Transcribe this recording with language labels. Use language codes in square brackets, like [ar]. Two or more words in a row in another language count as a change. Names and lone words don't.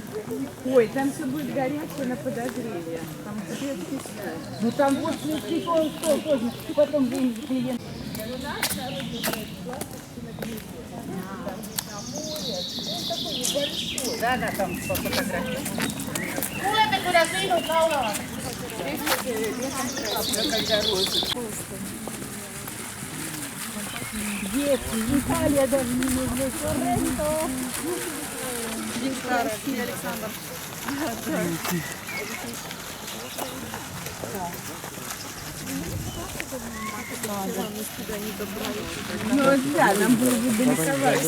[ru] Ой, там все будет горячее на подогреве. Там светский стол. Ну там вот стол поздно. Потом будем клиент. Да, там фотография. [et] Kuulete, kuidas linnud laulavad? [ru] Детки, Италия даже не нужна. Сорренто. Александр. Ну да, нам было бы далековато.